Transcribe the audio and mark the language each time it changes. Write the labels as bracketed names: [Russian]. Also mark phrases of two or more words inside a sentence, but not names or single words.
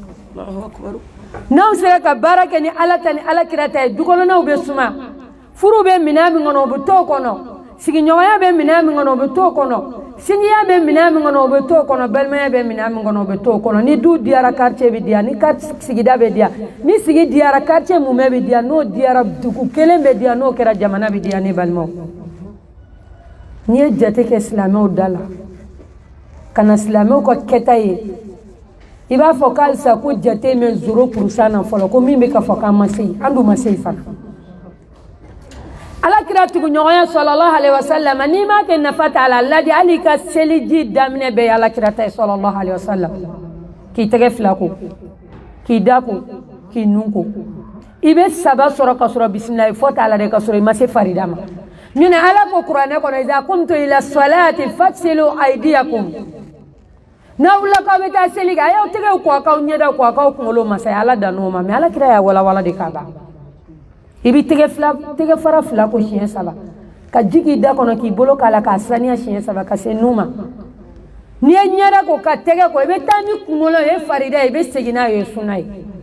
[Bambara] n'anw sera ka baara kɛ ni ala ta ni ala kira ta ye du kɔnɔnaw bɛ suma furu bɛ minɛn min kɔnɔ o bɛ t'o kɔnɔ sigiɲɔgɔnya bɛ minɛn min kɔnɔ o bɛ t'o kɔnɔ sinjiya bɛ minɛn min kɔnɔ o bɛ t'o kɔnɔ balimaya bɛ minɛn min kɔnɔ o bɛ t'o kɔnɔ ni du diyara quartier bɛ diya ni sigida bɛ diya ni sigi diyara quartier mumɛ bɛ diya n'o diyara dugu kelen bɛ diya n'o kɛra jamana bɛ diya ne balimaw n'i ye jate kɛ silamɛw da la ka na silamɛw ka kɛta ye i b'a fɔ k'alisa ko jate mɛ 0% na fɔlɔ ko min bɛ ka fɔ k'an ma se yen an dun ma se yen fana alakira tuguɲɔgɔnya [Arabic] صلى الله عليه وسلم [Bambara] n'i ma kɛ nafa t'a la ladi hali ka seliji daminɛ bɛɛ ye alakira ta ye [Arabic] صلى الله عليه وسلم [Bambara] k'i tɛgɛ fila ko k'i da ko k'i nun ko i bɛ saba sɔrɔ ka sɔrɔ bisimilahi fɔ t'a la dɛ ka sɔrɔ i ma se farida ma ɲinɛ ala ko kuranɛ kɔnɔ [Arabic] إذا قمتم إلى الصلاة فاغسلوا أيديكم [Bambara] n'aw wulila k'aw bɛ taa seli kɛ a y'aw tɛgɛw ko a k'aw ɲɛdaw ko a k'aw kunkolo masaya ala dan'o ma mɛ alakira y'a walawala de k'a ban i bɛ tɛgɛ fara fila ko siɲɛ saba ka ji k'i da kɔnɔ k'i bolo k'a la k'a saniya siɲɛ saba ka se nun ma n'i ye ɲɛda ko ka tɛgɛ ko i bɛ taa ni kunkolo ye farida ye i bɛ segin n'a ye sunna ye